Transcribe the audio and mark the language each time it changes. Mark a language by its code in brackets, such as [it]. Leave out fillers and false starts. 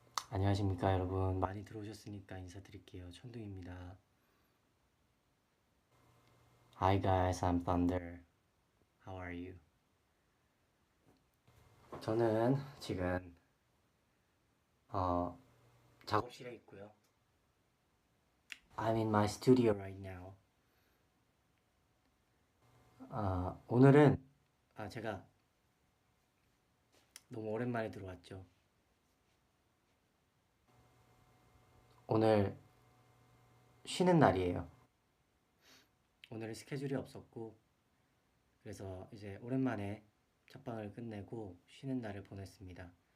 [ko] 안녕하십니까 여러분. 많이 들어오셨으니까 인사드릴게요. 천둥입니다. [en] Hi guys, I'm Thunder. How are you? [ko] 저는 지금 작업실에 있고요. [en] I'm in my studio right now. [ko] 오늘은 제가 너무 오랜만에 들어왔죠. 오늘 쉬는 날이에요. 오늘은 스케줄이 없었고, 그래서 이제 오랜만에 첫방을 끝내고 쉬는 날을 보냈습니다.